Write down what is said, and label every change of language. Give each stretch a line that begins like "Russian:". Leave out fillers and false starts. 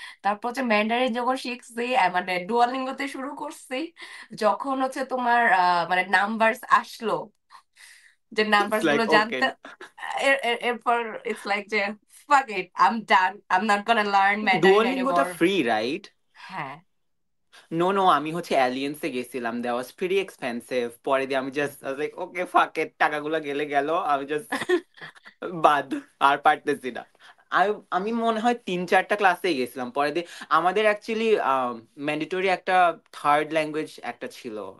Bangla: তারপর যে ম্যান্ডারিন যখন শিখছি, মানে ডুয়ালিঙ্গোতে শুরু করছি। যখন হচ্ছে তোমার মানে নাম্বারস আসলো, যে
English: it's numbers like
Bangla: গুলো
English: Okay.
Bangla: জানতে, এরপর
English: it's like যে fuck it, I'm done, I'm not gonna learn Mandarin
Bangla: ডুওলিঙ্গোটা
English: anymore. Free, right?
Bangla: হ্যাঁ।
English: no no,
Bangla: আমি হচ্ছে অ্যালিয়েন্সে গেছিলাম,
English: That was pretty expensive.
Bangla: পরে দিয়ে আমি জাস্ট লাইক
English: okay fuck it,
Bangla: টাকাগুলো গেলে গেল, আমি জাস্ট বাদ, আর পারতেছি না। আমি আমি মনে হয় 3-4টা ক্লাসেই গেছিলাম, পরে দিয়ে আমাদের অ্যাকচুয়ালি ম্যান্ডেটরি একটা থার্ড ল্যাঙ্গুয়েজ একটা ছিল,